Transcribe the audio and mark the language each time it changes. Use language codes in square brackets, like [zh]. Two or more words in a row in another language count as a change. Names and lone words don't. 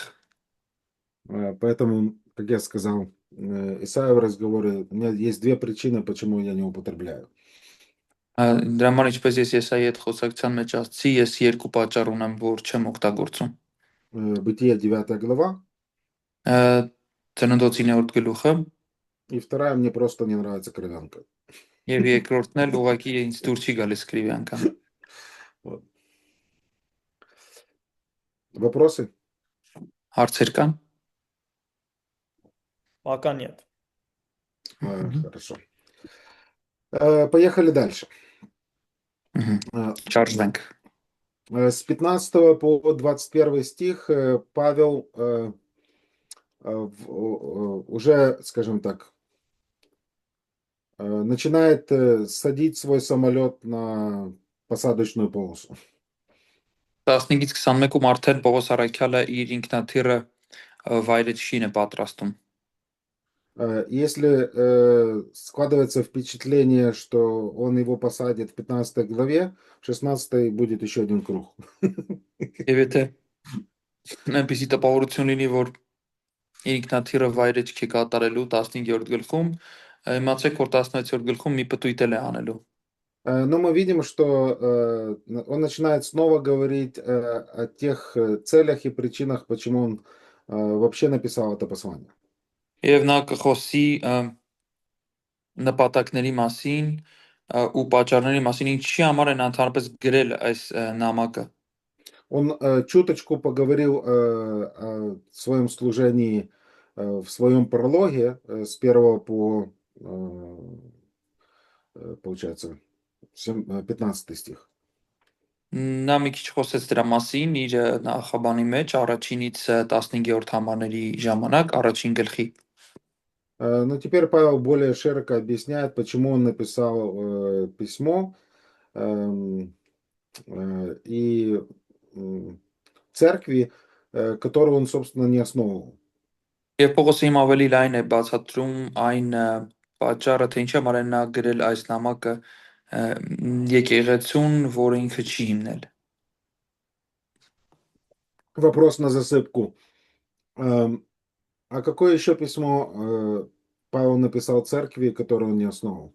[ru] Поэтому, как я сказал Исаия в разговоре, у меня есть две причины, почему я не употребляю. [hy] Դրա համար ինչպես ես Եսայի հետ խոսակցության մեջ ասացի, ես երկու պատճառ ունեմ, որ չեմ օգտագործում։ [ru] Бытие 9 глава, [hy] Ծննդոցի 9-րդ գլուխը [ru] и вторая, мне просто не нравится кровянка. [hy] եւ երկրորդն էլ ուղղակի ինձ դուր չի գալիս քրիվյանքան։ [ru] Вот. Вопросы? [hy] Հարցեր կան։ [ru] Пока нет. Хорошо. Поехали дальше. [hy] Շարժվենք։ [ru] С 15 по 21 стих Павел уже, скажем так, начинает садить свой самолет на посадочную полосу. [hy] 15-ից 21-ում արդեն Պողոս Արաքյալը իր ինքնաթիռը վայրեջքին է պատրաստում։ [ru] Если складывается впечатление, что он его посадит в 15 главе, в 16 будет еще один круг. [hy] Եվ եթե այնպեսի տպավորություն լինի, որ իր ինքնաթիռը վայրեջք է կատարելու 15-րդ գլխում, իմացեք, որ 16-րդ գլխում մի պտույտ էլ է անելու։ [ru] Но мы видим, что он начинает снова говорить о тех целях и причинах, почему он вообще написал это послание. [hy] Եվ նա կխոսի նպատակների մասին ու պատճառների մասին, ինչի համար են ընդհանրապես գրել այս նամակը։ [ru] Он чуточку поговорил о своем служении в своем прологе с 1 по, получается, 15 стих. [hy] Նա մի քիչ խոսեց դրա մասին իր նախաբանի մեջ առաջինից 15-րդ համարների ժամանակ առաջին գլխի։ [ru] Но теперь Павел более широко объясняет, почему он написал письмо и церкви, которую он, собственно, не основывал. [hy] Եվ Պողոսը հիմա ավելի լայն է բացատրում այն պատճառը, թե ինչի համար են նա գրել այս նամակը եկեղեցուն, որը ինքը չի հիմնել։ [ru] Вопрос на засыпку. А какое еще письмо Павел написал церкви, которую он не основал?